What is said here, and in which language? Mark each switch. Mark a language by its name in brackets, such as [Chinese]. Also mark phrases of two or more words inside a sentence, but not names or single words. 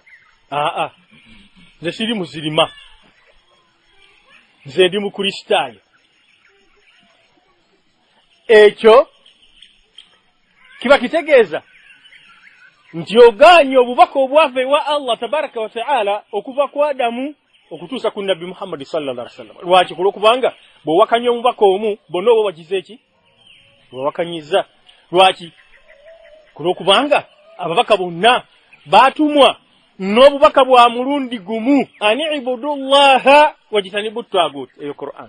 [Ganda] Nze siri muzirima, nze ndi mukristaayo. Ekyo kiba kitegeeza nti ogaanye obubaka obwava ewa Allah [Arabic] تبارك وتعالى [Ganda] okuva ku Adamu okutuusa ku Nabbi Muhammad [Arabic] صلى الله عليه وسلم. [Ganda] Lwaki? Kulwokubanga bw'owakanya omubaka omu bonna oba wagize eki? Bw'owakanyiza. Lwaki? Kulwokubanga ababaka bonna baatumwa n'obubaka bwa mulundi gumu, [Arabic] أن اعبدوا الله واجتنبوا الطاغوت, [Ganda] eyo Qur'an.